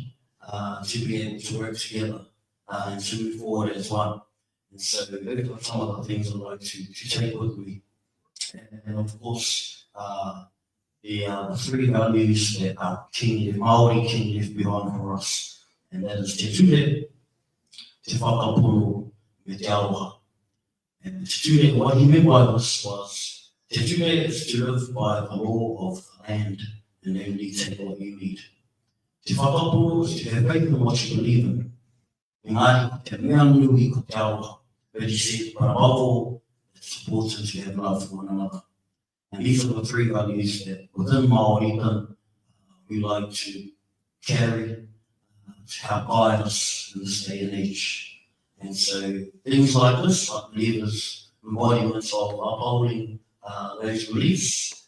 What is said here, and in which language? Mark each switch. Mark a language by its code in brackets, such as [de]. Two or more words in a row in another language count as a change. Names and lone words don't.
[en] To be able to work together and to move forward as one. And so those are some of the things I'd like to take with me. And of course, the three values that our Māori king left behind for us, and that is [mi] te ture, te whakapono, me te aroha. [en] And [mi] te ture, [en] what he meant by this was, [mi] te ture [en] is to live by the law of the land and only take what you need. [mi] Te whakapono [en] is to have faith in what you believe in. [mi] Engari, te mea nui ko te aroha. [en] But he said, but above all, it's important to have love for one another. And these are the three values that within Māori we like to carry to help guide us in this day and age. And so things like this, I believe, is embodiments of upholding those beliefs.